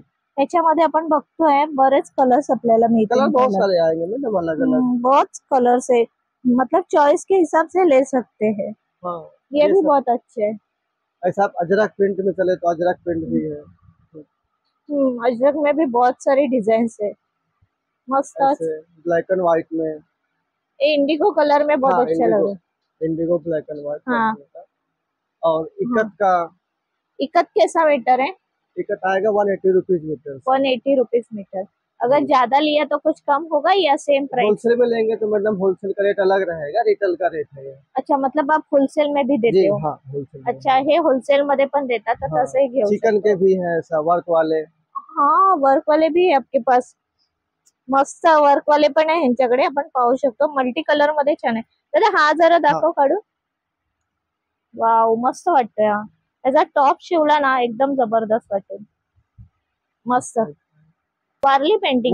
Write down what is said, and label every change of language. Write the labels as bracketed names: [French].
[Marathi] त्याच्यामध्ये आपण बघतोय बरेच कलर्स आपल्याला मिळतील. [Hindi] कलर बहुत सारे आएंगे मैडम, अलग अलग। बहुत कलर्स है. मतलब चॉइस के हिसाब से ले सकते हैं. हाँ, ये भी सब- बहुत अच्छे है. ऐसा आप अजरक प्रिंट में चले तो अजरक प्रिंट भी है। अजरक में भी बहुत सारी डिजाइन है. मस्त. ऐसे ब्लैक एंड व्हाइट में। ये इंडिगो कलर में बहुत हाँ, अच्छा लग रहा है. Indigo black and white. हाँ। और इकत का इकत कैसा मीटर है? इकत आएगा 180 रुपीज मीटर। 180 rupees metre. अगर ज्यादा लिया तो कुछ कम होगा या सेम प्राइस? होलसेल में लेंगे तो मैडम होलसेल का रेट अलग रहेगा, रिटेल का रेट है ये। अच्छा मतलब आप होलसेल में भी देते जी हो? हाँ, होलसेल में। [Marathi] अच्छा हे होलसेल मध्ये पण देतात तर हाँ, तसंही घेऊ चिकन शकतो. [Hindi] के भी हैं ऐसा वर्क वाले। हाँ वर्क वाले भी है आपके पास. [Marathi] मस्त वर्क वाले पण आहे ह्यांच्याकडे. आपण पाहू शकतो मल्टी कलर मध्ये छान आहे. दादा हा जरा दाखव काढून. वाव मस्त वाटतोय हा. त्याचा टॉप शिवला ना एकदम जबरदस्त वाटेल. मस्त. वारली पेंटिंग